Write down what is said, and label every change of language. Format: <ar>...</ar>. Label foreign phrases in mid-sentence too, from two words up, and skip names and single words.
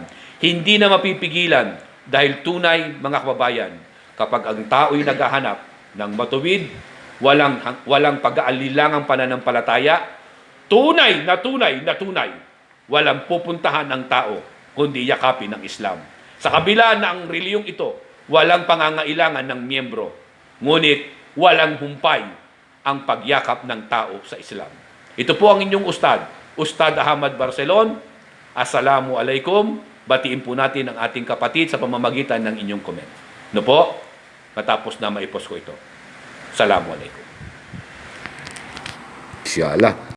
<tl>Hindi na mapipigilan dahil tunay, mga kababayan, kapag ang tao'y naghahanap ng matuwid, walang pag-aalilangang pananampalataya, tunay na tunay na tunay, walang pupuntahan ng tao kundi yakapin ng Islam. Sa kabila na ang reliyong ito, walang pangangailangan ng miyembro, ngunit walang humpay ang pagyakap ng tao sa Islam. Ito po ang inyong Ustad Ahmad Barcelon.</tl> <ar>السلام عليكم.</ar> <tl>Batiin po natin ang ating kapatid sa pamamagitan ng inyong comment. No po? Matapos na maipos ko ito.</tl> <ar>السلام عليكم. إن شاء الله.</ar>